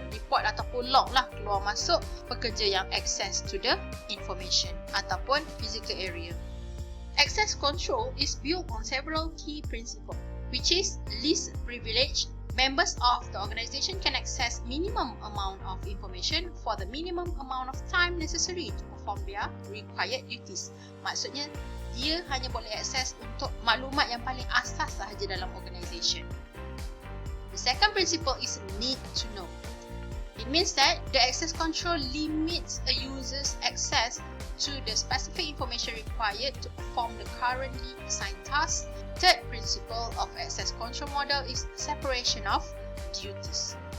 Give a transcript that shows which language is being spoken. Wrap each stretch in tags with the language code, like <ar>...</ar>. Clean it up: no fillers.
<ms>Report ataupun log lah keluar masuk pekerja yang</ms> <en>access to the information</en> <ms>ataupun physical area.</ms> <en>Access control is built on several key principles, which is least privilege. Members of the organisation can access minimum amount of information for the minimum amount of time necessary to perform their required duties.</en> <ms>Maksudnya, dia hanya boleh akses untuk maklumat yang paling asas sahaja dalam organisation.</ms> <en>The second principle is need to know. It means that the access control limits a user's access to the specific information required to perform the currently assigned task. Third principle of access control model is separation of duties.</en>